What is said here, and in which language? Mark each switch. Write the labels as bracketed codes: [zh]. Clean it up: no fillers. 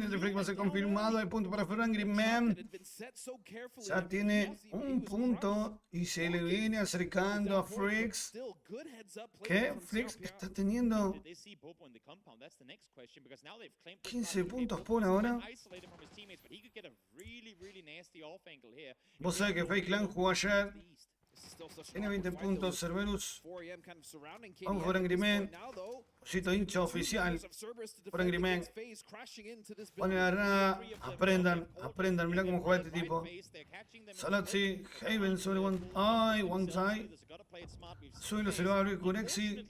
[es] Desde Freak va a ser confirmado. El punto para Ferran Grimman. Ya tiene un punto y se le viene acercando a Freaks. ¿Qué? Freaks está teniendo [en] Did they see Bobo in the compound? That's the next question, because now they've claimed [es] 15 puntos por ahora. [en] isolated from his teammates, but he could get a really, really nasty off angle here. [es] Vos sabés que Fake Clan jugó ayer. Tiene 20 puntos Cerberus. Vamos por Agreement. Posito hincha oficial. Por Agreement. Pone la granada. Aprendan, aprendan. Mirá cómo juega este tipo. Salazzi, Haven sobre one side. Suelo se lo va a abrir Kurexi.